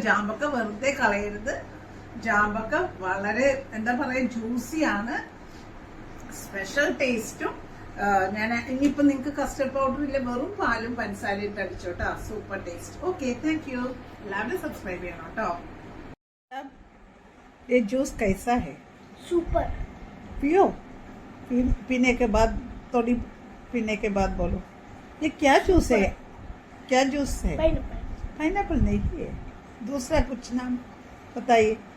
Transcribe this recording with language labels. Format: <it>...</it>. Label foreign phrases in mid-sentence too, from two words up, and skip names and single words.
<ml>ചാമ്പക്ക വെറുതെ കളയരുത്. ചാമ്പക്ക വളരെ എന്താ പറയാ, ജ്യൂസിയാണ്,</ml> <en>special taste.</en> <ml>ഞാൻ ഇനിയിപ്പോ നിങ്ങൾക്ക്</ml> <en>custard powder</en> <ml>ഇല്ല, വെറും പാലും പഞ്ചസാരയും ഇട്ട് അടിച്ചോട്ടാ.</ml> <en>Super taste. Okay, thank you.</en> <ml>എല്ലാവരും സബ്സ്ക്രൈബ് ചെയ്യണം കേട്ടോ.</ml> <hi>ये जूस कैसा है? सुपर। पियो। पीने के बाद थोड़ी पीने के बाद बोलो ये क्या जूस है, क्या जूस है? पाइनएप्पल नहीं है, दूसरा कुछ नाम बताइए।</hi>